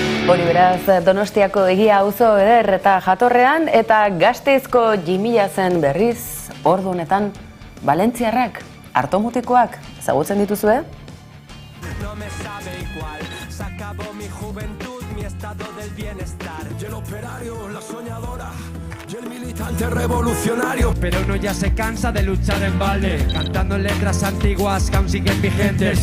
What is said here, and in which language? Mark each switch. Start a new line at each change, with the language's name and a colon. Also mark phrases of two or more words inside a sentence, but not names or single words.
Basque: Hori beraz, Donostiako egia auzo eder eta jatorrean, eta Gasteizko Jimila zen berriz, ordu honetan, valentziarrak, artomutikoak, ezagutzen dituzue?
Spanish: No me sabe igual, se acabó mi juventud, mi estado del bienestar. Y el operario, la soñadora, y el militante revolucionario. Pero uno ya se cansa de luchar en balde, cantando letras antiguas que aún siguen vigentes.